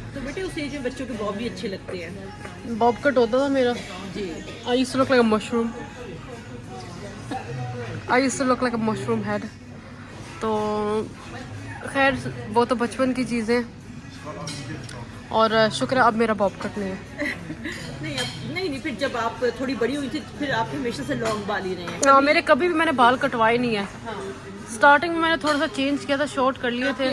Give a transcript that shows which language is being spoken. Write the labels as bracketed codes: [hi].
[hi] तो बेटे उस एज में बच्चों के बॉब भी अच्छे लगते हैं। bob cut होता था मेरा। जी [en] I used to look like a mushroom. I used to look like a mushroom head. [hi] तो खैर वो तो बचपन की चीज़ें, और शुक्र है अब मेरा बॉब कट नहीं है। नहीं फिर जब आप थोड़ी बड़ी हुई थी फिर आप हमेशा से लॉन्ग बाल ही रहे हैं। हाँ, मेरे कभी भी मैंने बाल कटवाए नहीं है। हाँ, स्टार्टिंग में मैंने थोड़ा सा चेंज किया था, शॉर्ट कर लिए थे।